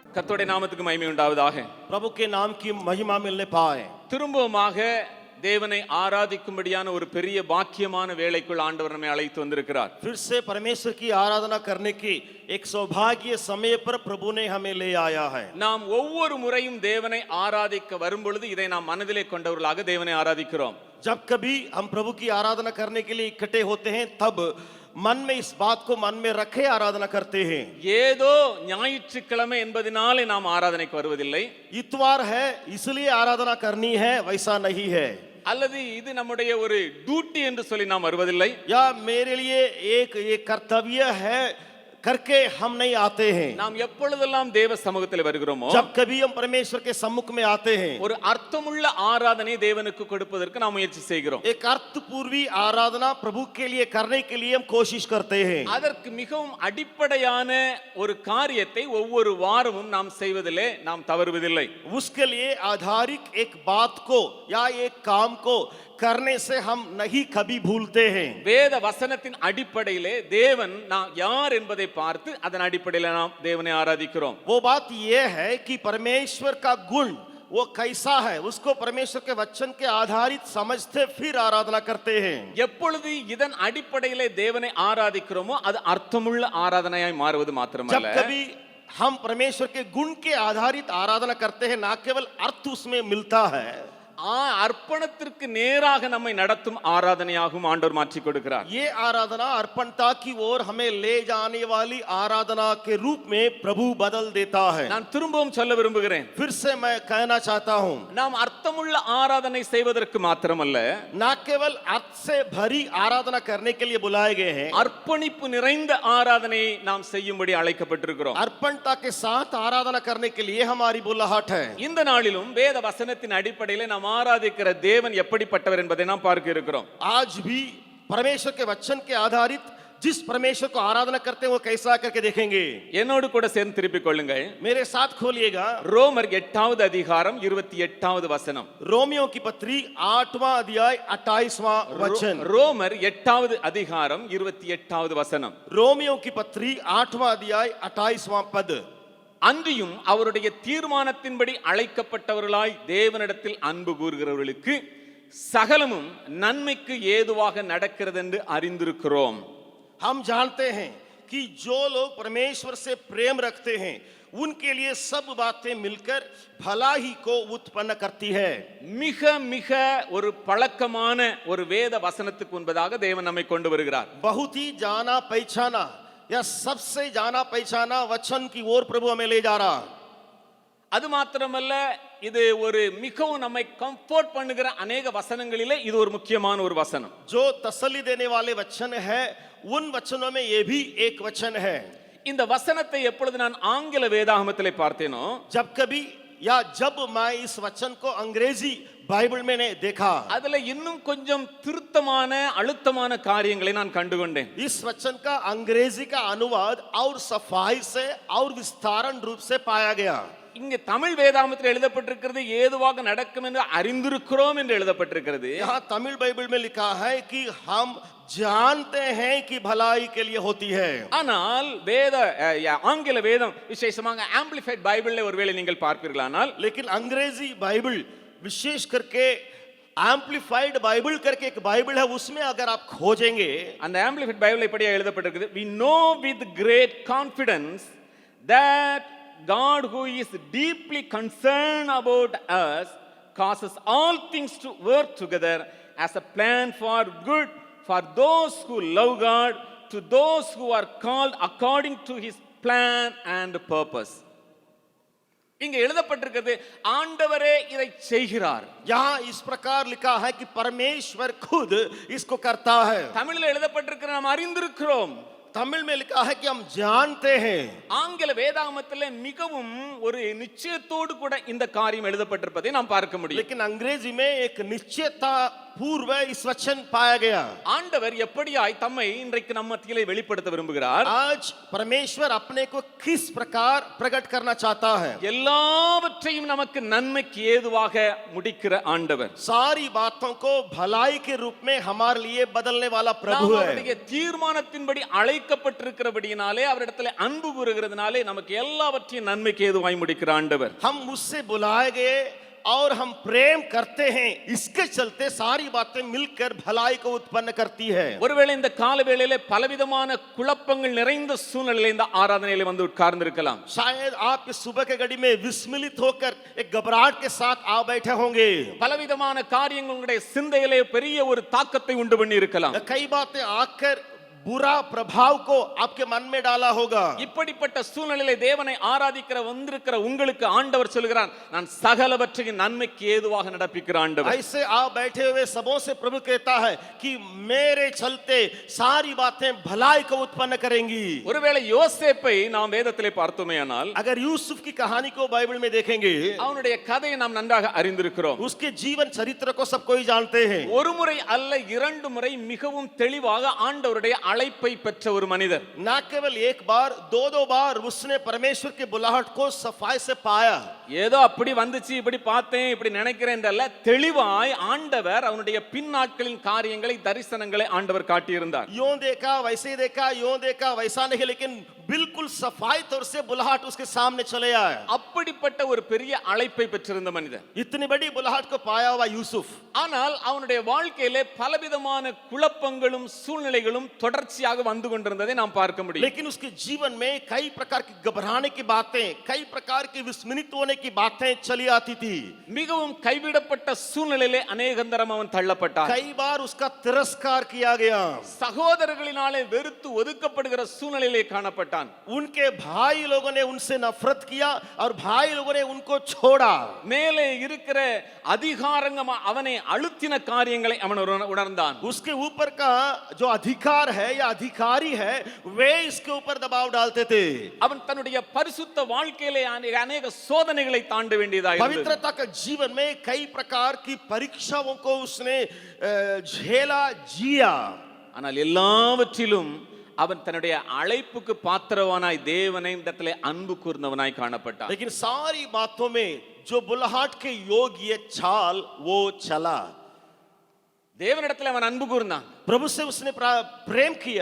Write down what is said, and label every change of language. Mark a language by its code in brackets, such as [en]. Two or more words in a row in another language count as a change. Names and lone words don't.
[ta] கர்த்தருடைய நாமத்துக்கு மகிமை உண்டாவதாக. [hi] प्रभु के नाम की महिमा मिलने पाए। [ta] திரும்பவுமாக தேவனை ஆராதிக்கும்படியான ஒரு பெரிய பாக்கியமான வேளைக்குள் ஆண்டவர் நம்மை அழைத்து வந்திருக்கிறார். [hi] फिर से परमेश्वर की आराधना करने की एक सौभाग्य समय पर प्रभु ने हमें ले आया है। [ta] நாம் ஒவ்வொரு முறையும் தேவனை ஆராதிக்க வரும்பொழுது இதை நாம் மனதிலே கொண்டவர்களாக தேவனை ஆராதிக்கிறோம். [hi] जब कभी हम प्रभु की आराधना करने के लिए इकट्ठे होते हैं तब मन में इस बात को मन में रखे आराधना करते हैं। [ta] ஏதோ ஞாயிற்றுக்கிழமை என்பதனாலே நாம் ஆராதனைக்கு வருவதில்லை. [hi] इतवार है इसलिए आराधना करनी है, वैसा नहीं है। [ta] அல்லது இது நம்முடைய ஒரு டியூட்டி என்று சொல்லி நாம் வருவதில்லை. [hi] या मेरे लिए एक कर्तव्य है करके हम नहीं आते हैं। [ta] நாம் எப்பொழுதெல்லாம் தேவ சமூகத்தில் வருகிறோமோ, [hi] जब कभी हम परमेश्वर के सम्मुख में आते हैं, [ta] ஒரு அர்த்தமுள்ள ஆராதனை தேவனுக்கு கொடுப்பதற்கு நாம் முயற்சி செய்கிறோம். [hi] एक अर्थपूर्वी आराधना प्रभु के लिए करने के लिए हम कोशिश करते हैं। [ta] அதற்கு மிகவும் அடிப்படையான ஒரு காரியத்தை ஒவ்வொரு வாரமும் நாம் செய்வதிலே நாம் தவறுவதில்லை. [hi] उसके लिए आधारित एक बात को या एक काम को करने से हम नहीं कभी भूलते हैं। [ta] வேத வசனத்தின் அடிப்படையிலே தேவன் நாம் யார் என்பதை பார்த்து அதன் அடிப்படையில் நாம் தேவனை ஆராதிக்கிறோம். [hi] वो बात ये है कि परमेश्वर का गुण वो कैसा है उसको परमेश्वर के वचन के आधारित समझते फिर आराधना करते हैं। [ta] எப்பொழுது இதன் அடிப்படையிலே தேவனை ஆராதிக்கிறோமோ அது அர்த்தமுள்ள ஆராதனையாய் மாறுவது [hi] जब [ta] மாத்திரமல்ல, [hi] कभी हम परमेश्वर के गुण के आधारित आराधना करते हैं, ना केवल अर्थ उसमें मिलता है, [ta] அர்ப்பணத்திற்கு நேராக நம்மை நடத்தும் ஆராதனையாகவும் ஆண்டவர் மாற்றிக் கொடுக்கிறார். [hi] ये आराधना अर्पणता की ओर हमें ले जाने वाली आराधना के रूप में प्रभु बदल देता है। [ta] நான் திரும்பவும் சொல்ல விரும்புகிறேன், [hi] फिर से मैं कहना चाहता हूँ, [ta] நாம் அர்த்தமுள்ள ஆராதனை செய்வதற்கு மாத்திரமல்ல, [hi] ना केवल अर्थ से भरी आराधना करने के लिए बुलाए गए हैं, [ta] அர்ப்பணிப்பு நிறைந்த ஆராதனையை நாம் செய்யும்படி அழைக்கப்பட்டிருக்கிறோம். [hi] अर्पणता के साथ आराधना करने के लिए हमारी बुलाहट है। [ta] இந்த நாளிலும் வேத வசனத்தின் அடிப்படையிலே நாம் ஆராதிக்கிற தேவன் எப்படிப்பட்டவர் என்பதை நாம் பார்க்க இருக்கிறோம். [hi] आज भी परमेश्वर के वचन के आधारित जिस परमेश्वर को आराधना करते हैं वो कैसा करके देखेंगे। [ta] என்னோடு கூட சேர்ந்து திருப்பிக் கொள்ளுங்கள். [hi] मेरे साथ खोलिएगा [ta] ரோமர் 8வது அதிகாரம் 28வது வசனம். [hi] रोमियो की पत्री 8वां अध्याय 28वां वचन। [ta] ரோமர் 8வது அதிகாரம் 28வது வசனம். [hi] रोमियो की पत्री 8वां अध्याय 28वां पद। [ta] அன்றியும் அவருடைய தீர்மானத்தின்படி அழைக்கப்பட்டவர்களாய் தேவனிடத்தில் அன்பு கூறுகிறவர்களுக்கு சகலமும் நன்மைக்கு ஏதுவாக நடக்கிறது என்று அறிந்திருக்கிறோம். [hi] हम जानते हैं कि जो लोग परमेश्वर से प्रेम रखते हैं उनके लिए सब बातें मिलकर भलाई को उत्पन्न करती है। [ta] மிக மிக ஒரு பழக்கமான ஒரு வேத வசனத்துக்கு முன்பதாக தேவன் நம்மை கொண்டு வருகிறார். [hi] बहुत ही जाना पहचाना या सबसे जाना पहचाना वचन की ओर प्रभु हमें ले जा रहा। [ta] அது மாத்திரமல்ல, இது ஒரு மிகவும் நம்மை கம்ஃபோர்ட் பண்ணுகிற अनेक வசனங்களிலே இது ஒரு முக்கியமான ஒரு வசனம். [hi] जो तसल्ली देने वाले वचन है उन वचनों में ये भी एक वचन है। [ta] இந்த வசனத்தை எப்பொழுது நான் ஆங்கில வேதாகமத்திலே பார்த்தேனோ, [hi] जब कभी या जब मैं इस वचन को अंग्रेजी बाइबल में ने देखा, [ta] அதுல இன்னும் கொஞ்சம் திருத்தமான அழுத்தமான காரியங்களை நான் கண்டுகொண்டேன். [hi] इस वचन का अंग्रेजी का अनुवाद और सफाई से और विस्तारण रूप से पाया गया। [ta] இங்க தமிழ் வேதாகமத்தில் எழுதப்பட்டிருக்கிறது ஏதுவாக நடக்கும் என்று அறிந்திருக்கிறோம் என்று எழுதப்பட்டிருக்கிறது. [hi] यहाँ तमिल बाइबल में लिखा है कि हम जानते हैं कि भलाई के लिए होती है। [ta] ஆனால் வேத ஆங்கில வேதம் விசேஷமாக ஆம்பிளிஃபைட் பைபிள்ல ஒருவேளை நீங்கள் பார்ப்பீர்களானால், [hi] लेकिन अंग्रेजी बाइबल विशेष करके एम्पलीफाइड बाइबल करके एक बाइबल है, उसमें अगर आप खोजेंगे, [ta] அந்த ஆம்பிளிஃபைட் பைபிள்ல இப்படியே எழுதப்பட்டிருக்கிறது, [en] we know with great confidence that God who is deeply concerned about us causes all things to work together as a plan for good for those who love God, to those who are called according to his plan and purpose. [ta] இங்க எழுதப்பட்டிருக்கிறது ஆண்டவரே இதை செய்கிறார். [hi] यहाँ इस प्रकार लिखा है कि परमेश्वर खुद इसको करता है। [ta] தமிழில் எழுதப்பட்டிருக்கிற நாம் அறிந்திருக்கிறோம். [hi] तमिल में लिखा है कि हम जानते हैं। [ta] ஆங்கில வேதாகமத்திலே மிகவும் ஒரு நிச்சயத்தோடு கூட இந்த காரியம் எழுதப்பட்டிருப்பதை நாம் பார்க்க முடியும். [hi] लेकिन अंग्रेजी में एक निश्चयता पूर्व इस वचन पाया गया। [ta] ஆண்டவர் எப்படியாய் தம்மை இன்றைக்கு நம்ம மத்தியிலே வெளிப்படுத்த விரும்புகிறார்? [hi] आज परमेश्वर अपने को किस प्रकार प्रकट करना चाहता है? [ta] எல்லாவற்றையும் நமக்கு நன்மைக்கு ஏதுவாக முடிக்கிற ஆண்டவர். [hi] सारी बातों को भलाई के रूप में हमारे लिए बदलने वाला प्रभु [ta] நாம் [hi] है। [ta] அவருடைய தீர்மானத்தின்படி அழைக்கப்பட்டிருக்கிறபடியினாலே அவரிடத்திலே அன்பு கூறுகிறதுனாலே நமக்கு எல்லாவற்றையும் நன்மைக்கு ஏதுவாய் முடிக்கிற ஆண்டவர். [hi] हम मुझसे बुलाए गए और हम प्रेम करते हैं, इसके चलते सारी बातें मिलकर भलाई को उत्पन्न करती है। [ta] ஒருவேளை இந்த கால வேளையிலே பலவிதமான குழப்பங்கள் நிறைந்த சூழ்நிலையில இந்த ஆராதனையில வந்து உட்கார்ந்திருக்கலாம். [hi] शायद आप इस सुबह के घड़ी में विस्मित होकर एक घबराहट के साथ आ बैठे होंगे। [ta] பலவிதமான காரியங்கள் உங்களுடைய சிந்தையிலே பெரிய ஒரு தாக்கத்தை உண்டு பண்ணி இருக்கலாம். [hi] कई बातें आकर बुरा प्रभाव को आपके मन में डाला होगा। [ta] இப்படிப்பட்ட சூழ்நிலையிலே தேவனை ஆராதிக்கிற வந்திருக்கிற உங்களுக்கு ஆண்டவர் சொல்கிறார், நான் சகலவற்றையும் நன்மைக்கு ஏதுவாக நடப்பிக்கிற ஆண்டவர். [hi] ऐसे आप बैठे हुए सबों से प्रभु कहता है कि मेरे चलते सारी बातें भलाई को उत्पन्न करेंगी। [ta] ஒருவேளை யோசேப்பை நாம் வேதத்திலே பார்த்தோமேயானால் [hi] अगर यूसुफ की कहानी को बाइबल में देखेंगे, [ta] அவனுடைய கதையை நாம் நன்றாக அறிந்திருக்கிறோம். [hi] उसके जीवन चरित्र को सब कोई जानते हैं। [ta] ஒரு முறை அல்ல இரண்டு முறை மிகவும் தெளிவாக ஆண்டவருடைய அழைப்பை பெற்ற ஒரு மனிதர். [hi] ना केवल एक बार, दो बार उसने परमेश्वर के बुलाहट को सफाई से पाया। [ta] ஏதோ அப்படி வந்துச்சு, இப்படி பார்த்தேன், இப்படி நினைக்கிறேன் என்றல்ல, தெளிவாய் ஆண்டவர் அவனுடைய பின்னாட்களின் காரியங்களை, தரிசனங்களை ஆண்டவர் காட்டியிருந்தார். [hi] यूं देखा वैसे देखा, यूं देखा वैसा नहीं, लेकिन बिल्कुल सफाई तौर से बुलाहट उसके सामने चले आया। [ta] அப்படிப்பட்ட ஒரு பெரிய அழைப்பை பெற்றிருந்த மனிதன். [hi] इतनी बड़ी बुलाहट को पाया हुआ यूसुफ, [ta] ஆனால் அவனுடைய வாழ்க்கையிலே பலவிதமான குழப்பங்களும் சூழ்நிலைகளும் தொடர்ச்சியாக வந்து கொண்டிருந்ததை நாம் பார்க்க முடியும். [hi] लेकिन उसके जीवन में कई प्रकार की घबराने की बातें, कई प्रकार की विस्मित होने की बातें चली आती थी। [ta] மிகவும் கைவிடப்பட்ட சூழ்நிலையிலே அநேகந்தரம் அவன் தள்ளப்பட்டான். [hi] कई बार उसका तिरस्कार किया गया। [ta] சகோதரர்களினாலே வெறுத்து ஒதுக்கப்படுகிற சூழ்நிலையிலே காணப்பட்டான். [hi] उनके भाई लोगों ने उनसे नफरत किया और भाई लोगों ने उनको छोड़ा। [ta] மேலே இருக்கிற அதிகாரங்க அவனை அழுத்தின காரியங்களை அவன் உணர்ந்தான். [hi] उसके ऊपर का जो अधिकार है या अधिकारी है, वे इसके ऊपर दबाव डालते थे। [ta] அவன் தன்னுடைய பரிசுத்த வாழ்க்கையிலே अनेक சோதனைகளை தாண்ட வேண்டியதாக இருந்தது. [hi] पवित्रता का जीवन में कई प्रकार की परीक्षाओं को उसने झेला, जिया। [ta] ஆனால் எல்லாவற்றிலும் அவன் தன்னுடைய அழைப்புக்கு பாத்திரவானாய் தேவனை இடத்திலே அன்பு கூர்ந்தவனாய் காணப்பட்டான். [hi] लेकिन सारी बातों में जो बुलाहट के योग्य चाल वो चला। [ta] தேவனிடத்தில் அவன் அன்பு கூர்ந்தான். [hi] प्रभु से उसने प्रेम किया।